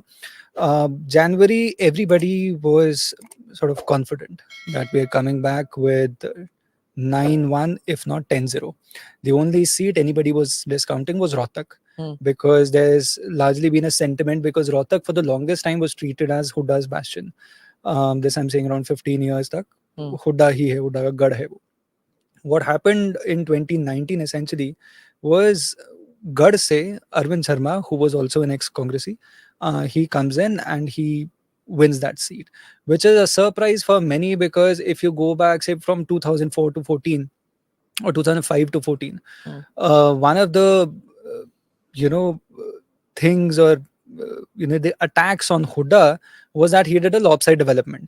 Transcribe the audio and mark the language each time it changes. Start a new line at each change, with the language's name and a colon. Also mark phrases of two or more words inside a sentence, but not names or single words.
English: January, everybody was sort of confident that we're coming back with 9-1, if not 10-0. The only seat anybody was discounting was Rohtak, because there's largely been a sentiment, because Rohtak for the longest time was treated as Hooda's bastion. This I'm saying around 15 years tak.
Hindi: Hooda hi hai, Hooda ka gad hai wo.
English: What happened in 2019 essentially was Gad se Arvind Sharma, who was also an ex-Congressee, he comes in and he wins that seat, which is a surprise for many, because if you go back, say, from 2004 to 14 or 2005 to 14, one of the, things, or, the attacks on Huda was that he did a lopsided development.